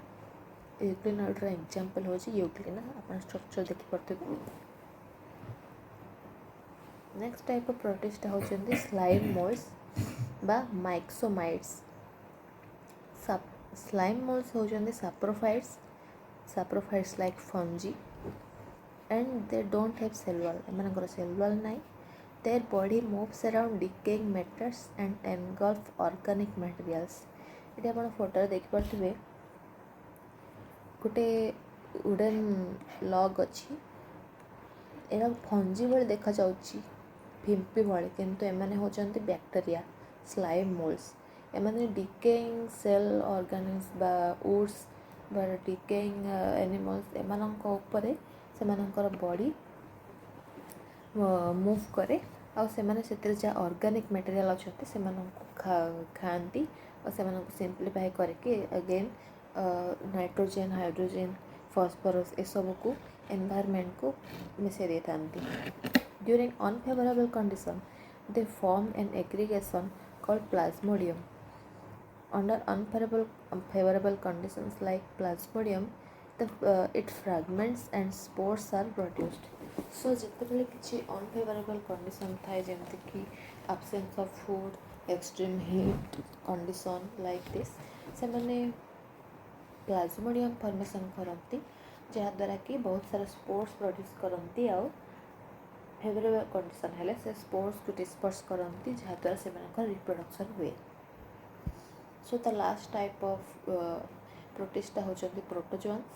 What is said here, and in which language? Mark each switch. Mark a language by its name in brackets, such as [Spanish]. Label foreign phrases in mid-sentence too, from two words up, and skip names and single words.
[Odia] ୟୁକ୍ଲିନଏଡ଼୍ର ଏକ୍ଜାମ୍ପଲ୍ ହେଉଛି ୟୁକ୍ଲିନା, ଆପଣ ଷ୍ଟ୍ରକ୍ଚର୍ ଦେଖିପାରୁଥିବେ। [English] next type of protist ହେଉଛନ୍ତି slime molds ବା ମାଇକ୍ସୋମାଇଟ୍ସ। slime molds ହେଉଛନ୍ତି saprophytes like fungi and they don't have cell wall, ଏମାନଙ୍କର cell wall ନାହିଁ। their body moves around decaying matters and engulf organic materials। [Odia] ଏଠି ଆପଣ ଫଟୋରେ ଦେଖିପାରୁଥିବେ ଗୋଟେ [English] wooden log [Odia] ଅଛି, ଏଇଟା ଫଞ୍ଜି ଭଳି ଦେଖାଯାଉଛି, ଫିମ୍ପି ଭଳି, କିନ୍ତୁ ଏମାନେ ହେଉଛନ୍ତି [English] bacteria slime molds. [Odia] ଏମାନେ [English] decaying cell organics [Odia] ବା ଉଡ୍ସ ବା [English] decaying animals [Odia] ଏମାନଙ୍କ ଉପରେ ସେମାନଙ୍କର [English] body move [Odia] କରେ, ଆଉ ସେମାନେ ସେଥିରେ ଯାହା [English] organic material [Odia] ଅଛନ୍ତି ସେମାନଙ୍କୁ ଖାଆନ୍ତି ଆଉ ସେମାନଙ୍କୁ ସିମ୍ପ୍ଲିଫାଏ କରିକି [English] again nitrogen, hydrogen, phosphorus [Odia] ଏସବୁକୁ ଏନଭାୟରମେଣ୍ଟକୁ ମିଶାଇ ଦେଇଥାନ୍ତି। [English] ड्यूरिंग unfavorable condition they form an aggregation called plasmodium। under unfavorable conditions like plasmodium its fragments and spores are produced। so [Odia] ଯେତେବେଳେ କିଛି [English] unfavorable condition [Odia] ଥାଏ, ଯେମିତିକି [English] absence of food, extreme heat condition like this, [Odia] ସେମାନେ [English] plasmodium formation [Odia] କରନ୍ତି, ଯାହାଦ୍ୱାରା କି ବହୁତ ସାରା [English] spores produce [Odia] କରନ୍ତି, ଆଉ [English] favorable condition [Odia] ହେଲେ ସେ ସ୍ପୋର୍ସକୁ ଡିସ୍ପର୍ସ କରନ୍ତି, ଯାହାଦ୍ୱାରା ସେମାନଙ୍କର ରିପ୍ରଡକ୍ସନ୍ ହୁଏ। [English] so the last type of protista ହେଉଛନ୍ତି ପ୍ରୋଟୋଜୋନ୍ସ।